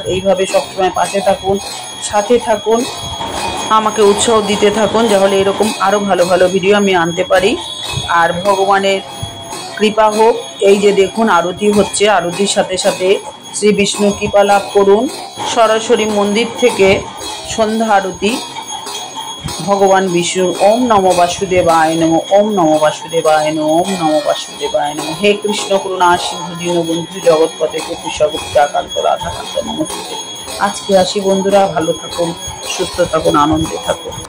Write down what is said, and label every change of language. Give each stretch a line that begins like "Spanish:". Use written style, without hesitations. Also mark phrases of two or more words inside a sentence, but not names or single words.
Bangla: এইভাবে সবসময় পাশে থাকুন, সাথে থাকুন, আমাকে উৎসাহ দিতে থাকুন, যাহলে এরকম আরও ভালো ভালো ভিডিও আমি আনতে পারি। আর ভগবানের কৃপা হোক। এই যে দেখুন আরতি হচ্ছে, আরতির সাথে সাথে শ্রী বিষ্ণু কৃপা লাভ করুন। সরাসরি মন্দির থেকে সন্ধ্যা আরতি ভগবান বিষ্ণুর।
Sanskrit: ওম নমো বাসুদেবায় নমো, ওম নমো বাসুদেবায় নমো, ওম নমো বাসুদেবায় নমো। হে কৃষ্ণ করুণা সিন্ধু দীনবন্ধু জগৎপতে গোপীশ গোপিকাকান্ত রাধাকান্ত নমস্তে।
Bangla: আজকে আসি বন্ধুরা, ভালো থাকুন, সুস্থ থাকুন, আনন্দে থাকুন।